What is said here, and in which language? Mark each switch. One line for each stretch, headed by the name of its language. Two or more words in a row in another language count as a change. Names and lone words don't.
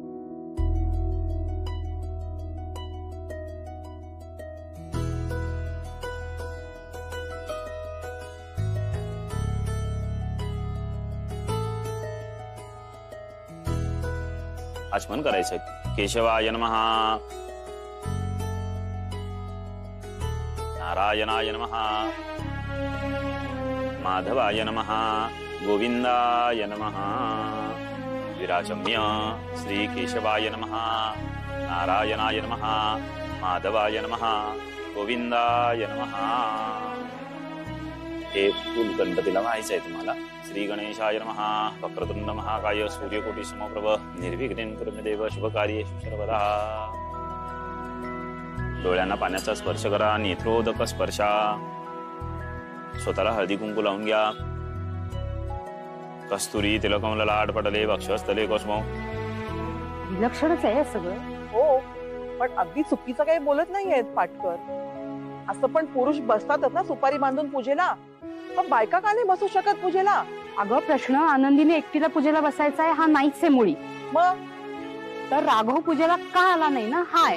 Marathi: आचमन करायचं.
Sanskrit: केशवाय नमः, नारायणाय नमः, माधवाय नमः, गोविंदाय नमः. विराजम्य श्री केशवाय नमः, नारायणाय नमः, माधवाय नमः, गोविंदाय नमः.
Marathi: हे फूल गणपतीला व्हायचं आहे तुम्हाला.
Sanskrit: श्री गणेशाय नमः. वक्रतुंड महाकाय सूर्यकोटी समप्रभ निर्विघ्नं कुरु देव शुभकार्येषु सर्वदा.
Marathi: डोळ्यांना पाण्याचा स्पर्श करा, नेत्रोदक स्पर्शा. स्वतःला हळदी कुंकू लावून घ्या.
Sanskrit: कस्तुरी तिलकम ललाट पटले वक्षस्थले कौसुमौ.
Marathi: विलक्षणच आहे सगळं. हो, पण अगदी चुकीचं काही बोलत नाहीयेत पाटकर. असं पण पुरुष बसतातच ना सुपारी बांधून पूजेला, पण बायका का नाही बसू शकत पूजेला? अगं प्रश्न आनंदीने एकटीला पूजेला बसायचा आहे हा नाहीच आहे मुळी. मग तर राघव पूजेला का आला नाही ना हाय.